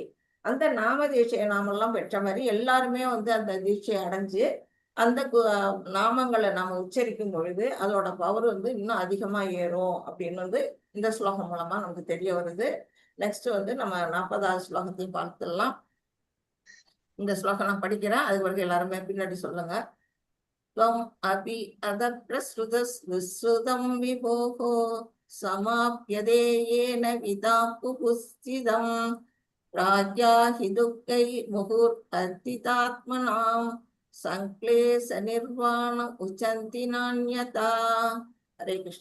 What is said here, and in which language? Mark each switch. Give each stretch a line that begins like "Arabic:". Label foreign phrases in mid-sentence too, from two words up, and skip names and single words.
Tamil: அந்த நாம தீட்சையை நாமெல்லாம் பெற்ற மாதிரி எல்லாருமே வந்து அந்த தீட்சையை அடைஞ்சு அந்த நாமங்களை நாம உச்சரிக்கும் பொழுது அதோட பவர் வந்து இன்னும் அதிகமா ஏறும் அப்படின்னு வந்து இந்த ஸ்லோகம் மூலமா நமக்கு தெரிய வருது. நெக்ஸ்ட் வந்து நம்ம 40வது ஸ்லோகத்தையும் பார்த்துடலாம். இந்த ஸ்லோகம் நான் படிக்கிறேன், அது வரைக்கும் எல்லாருமே பின்னாடி சொல்லுங்க.
Sanskrit: त्वम् अपि अदप्रसृतम् विभोः समाप्यते येन विदापुपुस्थितम् राज्ञा हि दुःखैर्मुहुर्वर्तितात्मनां संक्लेशनिर्वाण उचन्ति नान्यथा. हरे कृष्ण.